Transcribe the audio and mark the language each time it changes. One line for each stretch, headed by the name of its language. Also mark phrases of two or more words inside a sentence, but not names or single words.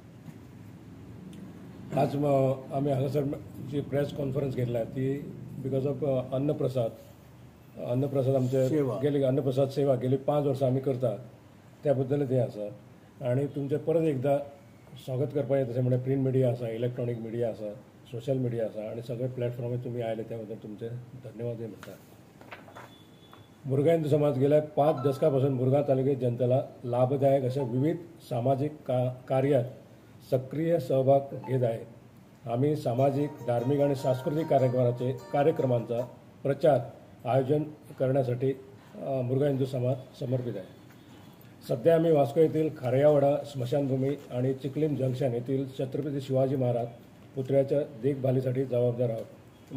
Konkani: आज आमी हांगासर जी
English: press conference
Konkani: घेतल्या ती
English: because of
Konkani: अन्नप्रसाद आमचे गेली अन्नप्रसाद सेवा गेली 5 वर्सां आमी करता त्या बद्दलच हें आसा. आनी तुमचें परत एकदां स्वागत करपाचें तशें म्हणल्यार
English: print media
Konkani: आसा,
English: electronic media
Konkani: आसा,
English: social media
Konkani: आसा आनी सगळे प्लॅटफॉर्मार तुमी आयले त्या बद्दल तुमचे धन्यवादय म्हणटा.
Marathi: मुरगांव हिंदू समाज गेल्या 5 दशकां पासून मुरगांव तालुक्यात जनतेला लाभदायक अशा विविध सामाजिक कार्यात सक्रिय सहभाग घेत आहे. आम्ही सामाजिक, धार्मिक आणि सांस्कृतिक कार्यक्रमांचा प्रचार आयोजन करण्यासाठी मुरगांव हिंदू समाज समर्पित आहे. सध्या आम्ही वास्को येथील खारयावाडा स्मशानभूमी आणि चिखलीम जंक्शन येथील छत्रपती शिवाजी महाराज पुतळ्याच्या देखभालीसाठी जबाबदार आहोत.